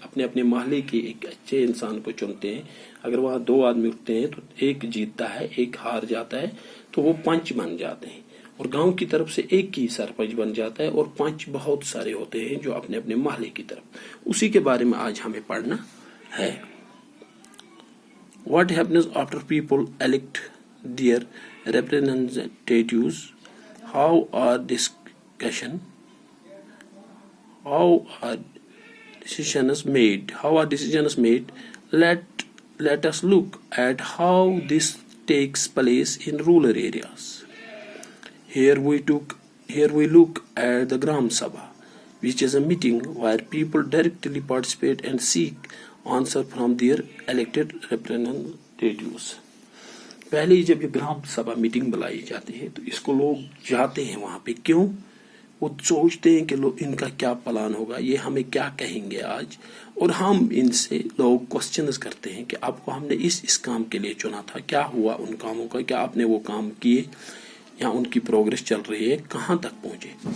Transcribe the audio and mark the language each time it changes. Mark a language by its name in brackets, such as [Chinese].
[Hindi] अपने अपने मोहल्ले के एक अच्छे इंसान को चुनते हैं। अगर वहां 2 आदमी उठते हैं तो एक जीतता है, एक हार जाता है, तो वो पंच बन जाते हैं। और गांव की तरफ से एक ही सरपंच बन जाता है और पंच बहुत सारे होते हैं जो अपने अपने मोहल्ले की तरफ। उसी के बारे में आज हमें पढ़ना है। [English] What happens after people elect their representatives? How are discussion? How are decisions made? Let us look at how this takes place in rural areas. Here we look at the Gram Sabha, which is a meeting where people directly participate and seek answer from their elected representatives. [Hindi] पहले जब ये ग्राम सभा meeting बुलाई जाती है तो इसको लोग जाते हैं वहां पे। क्यों? वो सोचते हैं कि इनका क्या प्लान होगा, ये हमें क्या कहेंगे आज, और हम इनसे लोग क्वेश्चंस करते हैं कि आपको हमने इस काम के लिए चुना था, क्या हुआ उन कामों का, क्या आपने वो काम किए, या उनकी प्रोग्रेस चल रही है, कहां तक पहुंचे।